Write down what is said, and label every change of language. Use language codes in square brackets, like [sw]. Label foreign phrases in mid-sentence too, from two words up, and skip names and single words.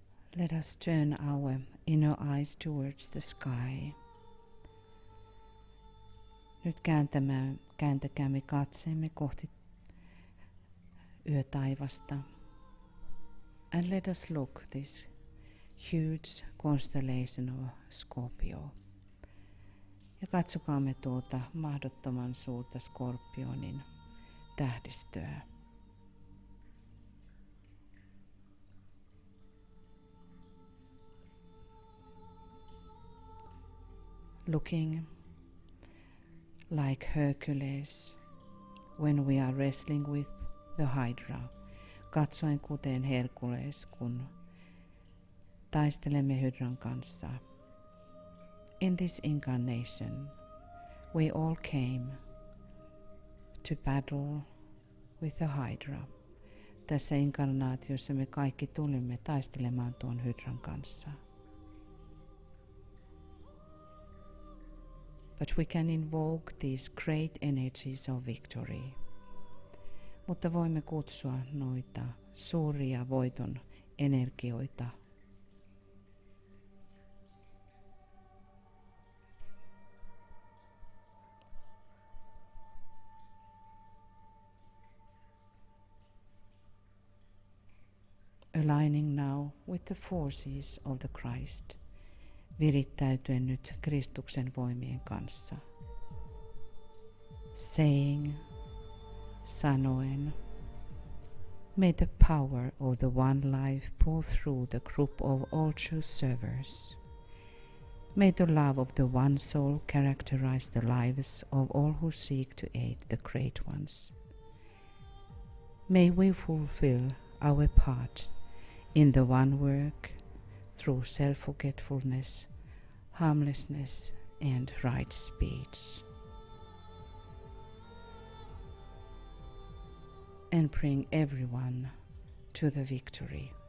[en] Let us turn our inner eyes towards the sky. [fi] Nyt kääntäkäämme katseemme kohti yötaivasta. [en] And let us look this huge constellation of Scorpio. [fi] Ja katsokaamme tuota mahdottoman suurta Skorpionin tähdistöä. [en] Looking like Hercules when we are wrestling with the Hydra. [fi] Katsoen kuten Herkules, kun taistelemme Hydran kanssa. [en] In this incarnation, we all came to battle with the Hydra. [fi] Tässä inkarnaatiossa me kaikki tulimme taistelemaan tuon Hydran kanssa. [en] But we can invoke these great energies of victory. [fi] Mutta voimme kutsua noita suuria voiton energioita. [en] Aligning now with the forces of the Christ. [fi] Virittäytyen nyt Kristuksen voimien kanssa. [en] Saying, sanoen, may the power of the one life pull through the group of all true servers. May the love of the one soul characterize the lives of all who seek to aid the great ones. May we fulfill our part in the one work through self-forgetfulness, harmlessness, and right speech. And bring everyone to the victory.